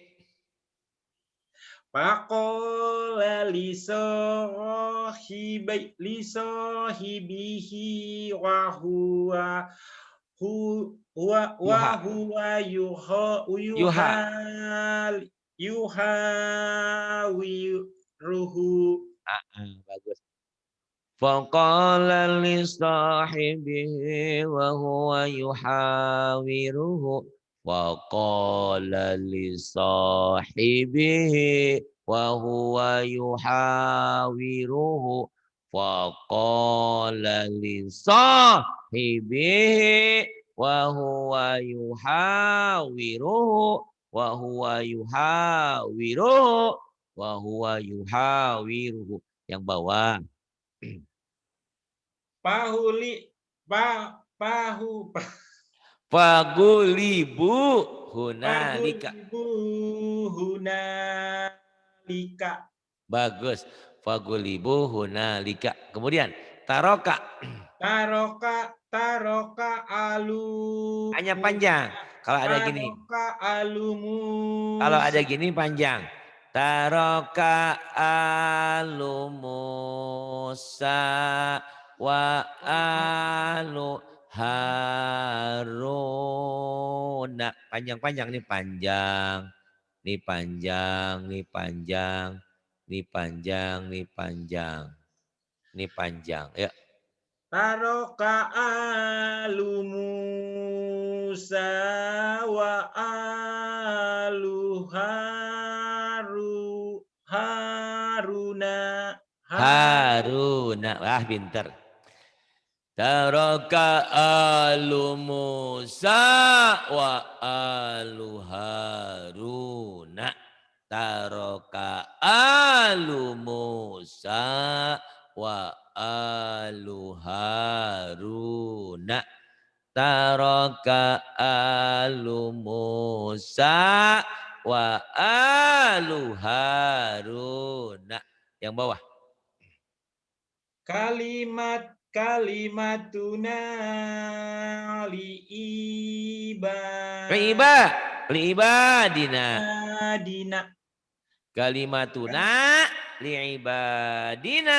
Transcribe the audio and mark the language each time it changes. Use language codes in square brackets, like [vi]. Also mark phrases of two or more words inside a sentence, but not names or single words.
[ar] فقال لصاحبه وهو يحاوره. Bagus. فقال لصاحبه وهو يحاوره. فقال لصاحبه وهو يحاوره. فقال لصاحبه وهو يحاوره. وهو يحاوره. وهو يحاوره. [id] Yang bawah. [ar] فغلبوا هنالك. [id] Bagus. [ar] فغلبوا هنالك. Kemudian ترك. ترك آل. [id] Hanya panjang. Kalau ada gini. Kalau ada gini panjang. [ar] ترك آل موسى وآل هارون. [id] Panjang-panjang nih panjang. Nih panjang, nih panjang. Nih panjang, nih panjang. Nih panjang. Ya. [ar] ترك آل موسى وآل هارون. [id] Wah pinter. [ar] ترك آل موسى وآل هارون. ترك آل موسى وآل هارون. ترك آل موسى وآل هارون. [id] Yang bawah. [ar] كلمات كلمتنا liibadina. dina كلمتنا لعبادنا.